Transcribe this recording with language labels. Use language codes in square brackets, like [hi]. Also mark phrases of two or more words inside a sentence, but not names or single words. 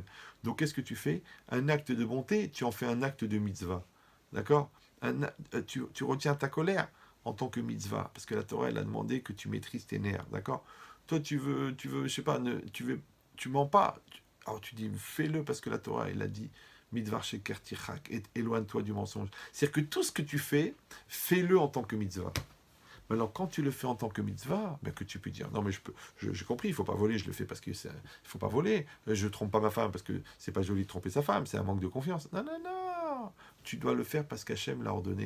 [fr] Donc, qu'est-ce que tu fais? Un acte de bonté, tu en fais un acte de mitzvah. D'accord? Tu retiens ta colère en tant que mitzvah, parce que la Torah, elle a demandé que tu maîtrises tes nerfs. D'accord? Toi, tu veux, je sais pas, tu mens pas. Alors, tu dis, fais-le parce que la Torah, elle a dit, [he] מדבר שקר תרחק, [fr] et éloigne-toi du mensonge. C'est-à-dire que tout ce que tu fais, fais-le en tant que mitzvah. Maintenant, quand tu le fais en tant que mitzvah, ben que tu peux dire, non mais j'ai compris, il faut pas voler, je le fais parce que il faut pas voler, je trompe pas ma femme parce que c'est pas joli de tromper sa femme, c'est un manque de confiance. Non, non, non, tu dois le faire parce qu'Hachem l'a ordonné.